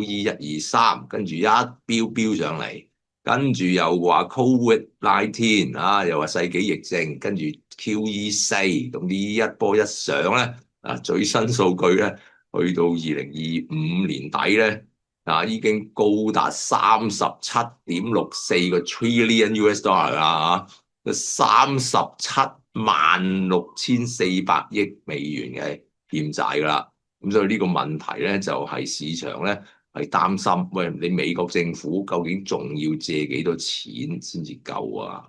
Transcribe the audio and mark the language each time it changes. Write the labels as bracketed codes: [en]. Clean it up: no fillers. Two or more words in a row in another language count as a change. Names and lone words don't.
[yue] QE123，跟住一飆上嚟，跟住又話 COVID-19 又話世紀疫症，跟住 QE4，咁呢一波一上咧，最新數據咧，去到2025年底咧，已經高達37.64個 [en] trillion US dollar [yue] 啦376400億美元嘅欠債㗎啦。咁所以呢個問題咧就係市場咧係擔心，喂，你美國政府究竟仲要借幾多錢先至夠啊？